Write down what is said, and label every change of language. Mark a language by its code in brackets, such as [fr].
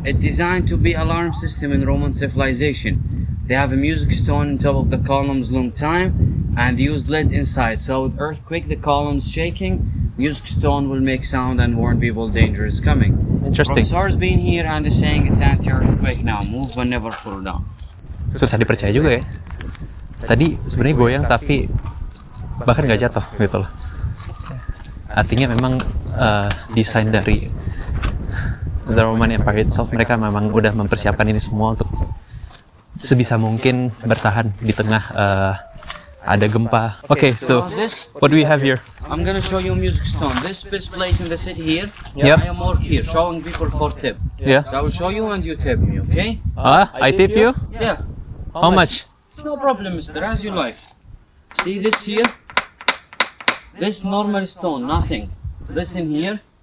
[en] It's designed to be alarm system in Roman civilization. They have a music stone on top of the columns long time and use lead inside. So with earthquake, the columns shaking, music stone will make sound and warn people danger is coming. Interesting. Professor's been here and is saying it's anti-earthquake now. Move but never fall down. [id] Susah dipercaya juga ya. Tadi sebenarnya goyang tapi bahkan nggak jatuh gitu loh. Artinya memang desain dari [en] the Roman Empire itself, [id] mereka memang udah mempersiapkan ini semua untuk sebisa mungkin bertahan di tengah ada gempa. [en] Okay, so This, what do we have here? I'm gonna show you music stone. This best place in the city here. Yep. I am work here, showing people for tip. Yeah. So I will show you and you tip me, okay? I tip you? Yeah. How much? No problem, mister, as you like. See this here? This normal stone, nothing. This in here.